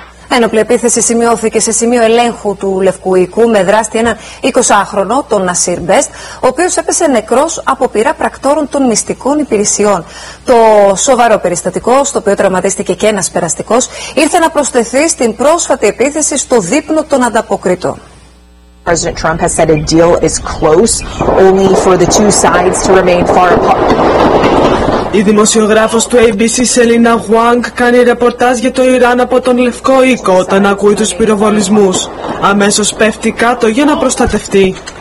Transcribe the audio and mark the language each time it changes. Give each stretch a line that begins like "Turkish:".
Greek: Ένοπλη επίθεση σημειώθηκε σε σημείο ελέγχου του Λευκού Οίκου με δράστη έναν 20χρονο, τον Νασίρ Μπεστ, ο οποίος έπεσε νεκρός από πυρά πρακτόρων των μυστικών υπηρεσιών. Το σοβαρό περιστατικό, στο οποίο τραυματίστηκε και ένας περαστικός, ήρθε να προσθεθεί στην πρόσφατη επίθεση στο δείπνο των ανταποκριτών.
English: President Trump has said a deal is close, only for the two sides to remain far apart.
Greek: Η δημοσιογράφος του ABC Σελίνα Χουάνγκ κάνει ρεπορτάζ για το Ιράν από τον Λευκό Οίκο όταν ακούει τους πυροβολισμούς. Αμέσως πέφτει κάτω για να προστατευτεί.